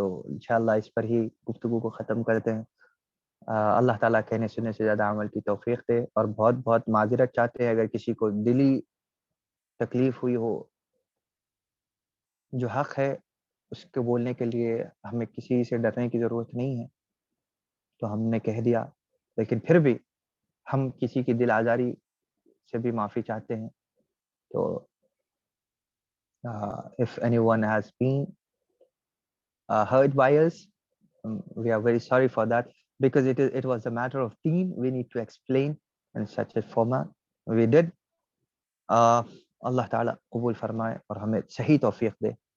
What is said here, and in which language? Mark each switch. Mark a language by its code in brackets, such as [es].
[ur] تو انشاءاللہ اس پر ہی گفتگو کو ختم کرتے ہیں. اللہ تعالیٰ کہنے سننے سے زیادہ عمل کی توفیق دے، اور بہت بہت معذرت چاہتے ہیں اگر کسی کو دلی تکلیف ہوئی ہو. جو حق ہے اس کے بولنے کے لیے ہمیں کسی سے ڈرنے کی ضرورت نہیں ہے، تو ہم نے کہہ دیا. لیکن پھر بھی ہم کسی کی دل آزاری سے بھی معافی چاہتے ہیں. [en] تو if anyone has been hurt by us, we are very sorry for that, because it was a matter of deen. We need to explain in such a format. We did. [ur] اللہ تعالیٰ قبول فرمائے اور ہمیں صحیح توفیق دے.